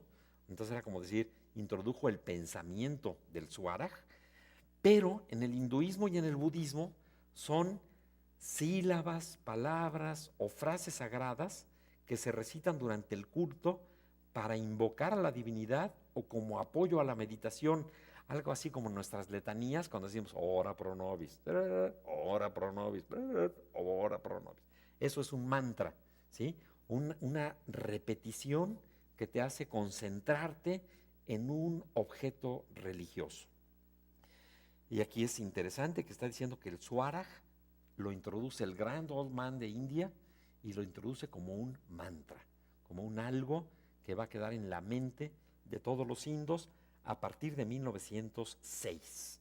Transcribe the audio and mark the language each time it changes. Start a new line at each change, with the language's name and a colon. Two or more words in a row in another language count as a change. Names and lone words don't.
Spanish: Entonces era como decir, introdujo el pensamiento del Swaraj, pero en el hinduismo y en el budismo son sílabas, palabras o frases sagradas que se recitan durante el culto para invocar a la divinidad o como apoyo a la meditación, algo así como nuestras letanías cuando decimos
Latin: ora pro nobis, ora pro nobis,
Spanish: ora pro nobis. Eso es un mantra, ¿sí? Una repetición que te hace concentrarte en un objeto religioso. Y aquí es interesante que está diciendo que el Swaraj lo introduce el
English: Grand Old Man
Spanish: de India y lo introduce como un mantra, como un algo que va a quedar en la mente de todos los indos a partir de 1906.